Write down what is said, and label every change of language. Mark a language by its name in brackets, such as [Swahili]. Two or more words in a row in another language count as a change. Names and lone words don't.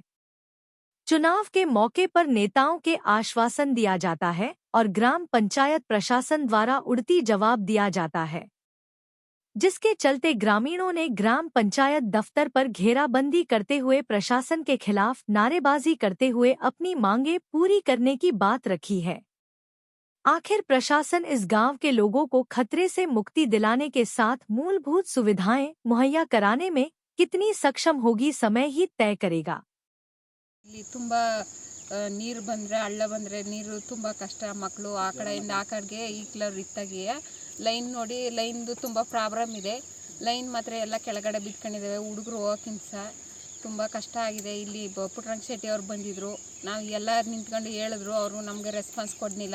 [Hindi] चुनाव के मौके पर नेताओं के आश्वासन दिया जाता है और ग्राम पंचायत प्रशासन द्वारा उड़ती जवाब दिया जाता है, जिसके चलते ग्रामीणों ने ग्राम पंचायत दफ्तर पर घेराबंदी करते हुए प्रशासन के खिलाफ नारेबाजी करते हुए अपनी मांगें पूरी करने की बात रखी है। आखिर प्रशासन इस गांव के लोगों को खतरे से मुक्ति दिलाने के साथ मूलभूत सुविधाएं मुहैया कराने में कितनी सक्षम होगी, समय ही तय करेगा। [Kannada] ನೀರು ಬಂದರೆ ಹಳ್ಳ ಬಂದರೆ ನೀರು ತುಂಬ ಕಷ್ಟ. ಮಕ್ಕಳು ಆ ಕಡೆಯಿಂದ ಆ ಕಡೆಗೆ ಈಕ್ಲವ್ರು ಇತ್ತಾಗೆ ಲೈನ್ ನೋಡಿ ಲೈನ್ದು ತುಂಬ ಪ್ರಾಬ್ಲಮ್ ಇದೆ. ಲೈನ್ ಮಾತ್ರ ಎಲ್ಲ ಕೆಳಗಡೆ ಬಿದ್ಕೊಂಡಿದ್ದಾವೆ. ಹುಡುಗರು ಹೋಗೋಕ್ಕಿಂತ ತುಂಬ ಕಷ್ಟ ಆಗಿದೆ. ಇಲ್ಲಿ ಪುಟ್ಟರಂಗ ಶೆಟ್ಟಿ ಅವ್ರು ಬಂದಿದ್ದರು, ನಾವು ಎಲ್ಲ ನಿಂತ್ಕೊಂಡು ಹೇಳಿದ್ರು, ಅವರು ನಮಗೆ ರೆಸ್ಪಾನ್ಸ್ ಕೊಡಲಿಲ್ಲ.